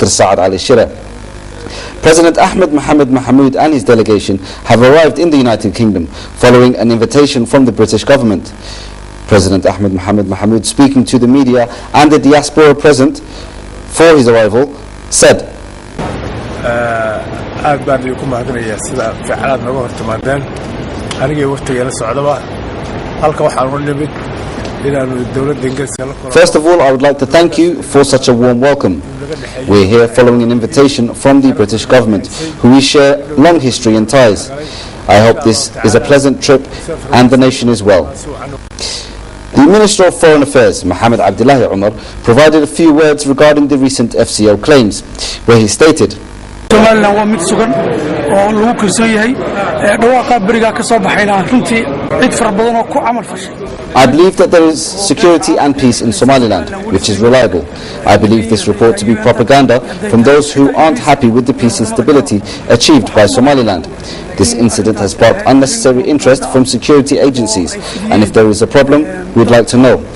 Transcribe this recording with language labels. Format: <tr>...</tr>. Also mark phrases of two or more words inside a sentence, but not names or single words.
<en>Saad Ali Shire. President Ahmed Mohamed Mohamud and his delegation have arrived in the United Kingdom following an invitation from the British government. President Ahmed Mohamed Mohamud, speaking to the media and the diaspora present for his arrival, said,</en> <so>aad baan idinku mahadinayaa sida ficalaad naga hortimaadeen anigii waqtiga la socdaba halka waxaan u nimid inaanu dawladda Ingiriiska la kulmo.</so> <en>First of all, I would like to thank you for such a warm welcome. We're here following an invitation from the British government, who we share long history and ties. I hope this is a pleasant trip and the nation is well. The Minister of Foreign Affairs, Mohammed Abdullahi Umar, provided a few words regarding the recent FCO claims, where he stated,</en> <so>Somaliland waa mid sugan oo lagu kalsoon yahay dhawaaqa bariga ka soo baxayna runtii cid fara badan oo ku amal fashay.</so> <en>I believe that there is security and peace in Somaliland, which is reliable. I believe this report to be propaganda from those who aren't happy with the peace and stability achieved by Somaliland. This incident has sparked unnecessary interest from security agencies, and if there is a problem, we'd like to know.</en>